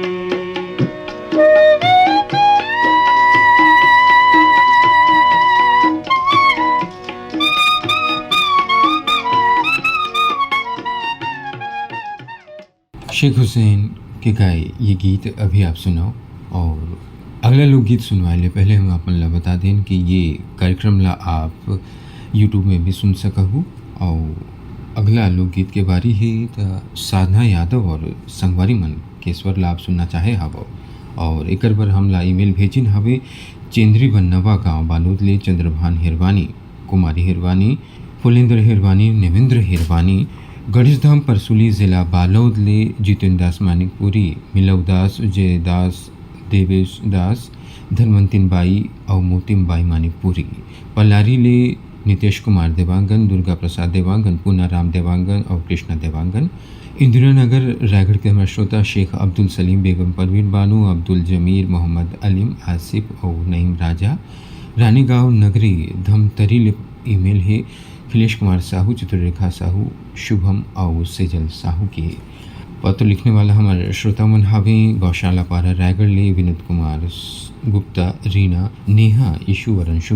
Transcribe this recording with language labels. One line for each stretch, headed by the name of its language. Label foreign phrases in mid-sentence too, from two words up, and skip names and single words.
Chhattisgarhi: शेख हुसैन के गाए ये गीत अभी आप सुनाओ। और अगला लोकगीत सुनवाए ले पहले हम अपन ला बता दें कि ये कार्यक्रम ला आप यूट्यूब में भी सुन सकहू। और अगला लोकगीत के बारी है तो साधना यादव और संगवारी मन के स्वर ला आप सुनना चाहे हवो। और एक बार हम ला ईमेल भेजिन हवे चेंद्री बन्नवा गाँव बालोद ले चंद्रभान हिरवानी, कुमारी हिरवानी, फुलेंद्र हिरवानी, नेवेंद्र हिरवानी, गणेशधाम परसुली जिला बालोद ले जितेंद्र दास मानिकपुरी, मिलव दास, जय दास, देवेश दास, धनवंतिन बाई और मोतिम बाई मानिकपुरी, पलारी ले नितेश कुमार देवांगन, दुर्गा प्रसाद देवांगन, पूना राम देवांगन और कृष्णा देवांगन। इंदिरा नगर रायगढ़ के हमारे श्रोता शेख अब्दुल सलीम, बेगम परवीन बानू, अब्दुल जमीर, मोहम्मद अलीम, आसिफ और नईम राजा, रानी गाँव नगरी धमतरी ईमेल है अखिलेश कुमार साहू, चित्ररेखा साहू, शुभम और सेजल साहू के। पत्र लिखने वाला हमारे श्रोता मन हावे गौशाला पारा रायगढ़ ले विनोद कुमार गुप्ता, रीना, नेहा, ईशु और अंशु